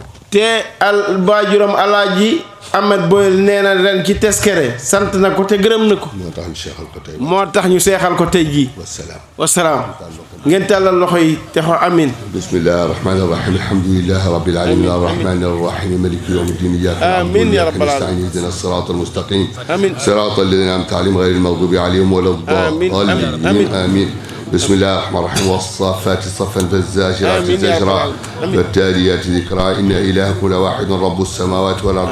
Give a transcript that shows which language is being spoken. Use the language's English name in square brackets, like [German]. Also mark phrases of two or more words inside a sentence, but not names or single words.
[Wolof] te waajuram alaaji Ahmad Boyel nee na ren ci Teskere sant na ko te gërëm na ko moo tax ñu seexal ko tey moo tax ñu seexal ko tey jii wasalaam ngeen tàllal loxo yi te xo amin [Arabic] بسم الله الرحمن الرحيم الحمد لله رب العالمين الرحمن الرحيم مالك يوم الدين إياك آمين يا رب العالمين. نستعين اهدنا الصراط المستقيم آمين. صراط الذين أنعمت عليهم غير المغضوب عليهم ولا آمين. الضالين آمين. آمين بسم الله الرحمن الرحيم والصافات صفا فالزاجرات آمين يا رب زجرا العالمين. فالتاليات ذكرا إن إلهكم لواحد رب السماوات والأرض